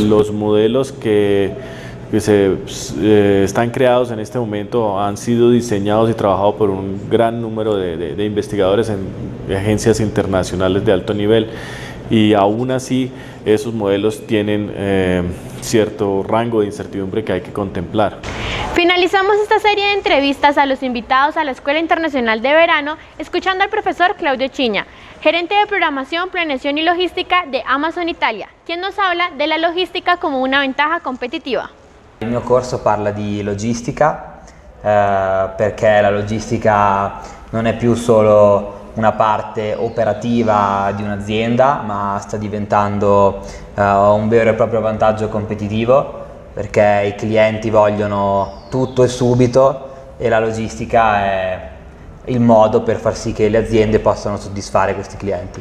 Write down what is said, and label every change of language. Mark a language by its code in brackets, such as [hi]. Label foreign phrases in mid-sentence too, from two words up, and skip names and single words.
[es] Los modelos que están creados en este momento han sido diseñados y trabajados por un gran número de investigadores en agencias internacionales de alto nivel y aún así esos modelos tienen cierto rango de incertidumbre que hay que contemplar. Finalizamos esta serie de entrevistas a los invitados a la Escuela Internacional de Verano escuchando al profesor Claudio Chiña, gerente de programación, planeación y logística de Amazon Italia, quien nos habla de la logística como una ventaja competitiva. [it] Il mio corso parla di logistica perché la logistica non è più solo una parte operativa di un'azienda, ma sta diventando un vero e proprio vantaggio competitivo perché i clienti vogliono tutto e subito e la logistica è il modo per far sì che le aziende possano soddisfare questi clienti.